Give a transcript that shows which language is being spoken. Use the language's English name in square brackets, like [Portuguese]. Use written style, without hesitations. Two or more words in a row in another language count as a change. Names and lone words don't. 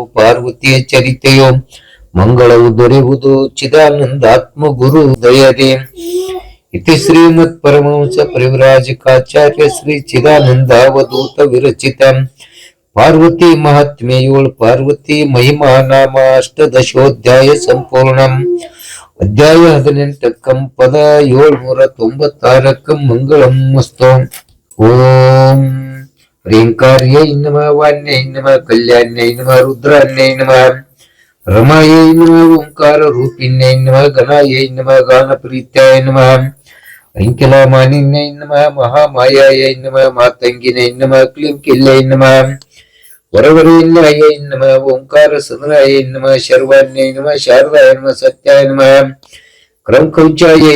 [Kannada] ಪಾರ್ವತಿಯ ಚರಿತೆಯೋ ಮಂಗಳವು ದೊರೆಯುವುದು ಚಿದಾನಂದಾತ್ಮ ಗುರು ದಯದೆ [Sanskrit] ಇತಿ ಶ್ರೀಮತ್ ಪರಮಹಂಸ ಪರಿವ್ರಾಜಕಾಚಾರ್ಯ ಶ್ರೀ ಚಿದಾನಂದಾವಧೂತ ವಿರಚಿತ ಪಾರ್ವತಿ [Kannada] ಮಹಾತ್ಮೆಯೋಳ್ [Sanskrit] ಪಾರ್ವತಿ ಮಹಿಮಾ ನಾಮ ಅಷ್ಟದಶೋಧ್ಯಾಯ ಸಂಪೂರ್ಣಂ [Kannada] ಅಧ್ಯಾಯ 18 ಪದ 796 [Sanskrit] ಮಂಗಳಂ ಮಸ್ತು. ಓಂ ह्रींकार्यै नमः वाण्यै नमः कल्याण्यै नमः रुद्राण्यै नमः रमायै नमः ओंकार रूपिण्यै नमः गणायै नमः गानप्रीत्याय नमः ऐङ्किलामानिन्यै नमः महामायायै नमः मातङ्गिनै नमः क्लीं किल्लै नमः वरवरेण्यायै नमः ओंकार सदनायै नमः शर्वाण्यै नमः शारदाय नमः सत्याय नमः क्रमकौचायै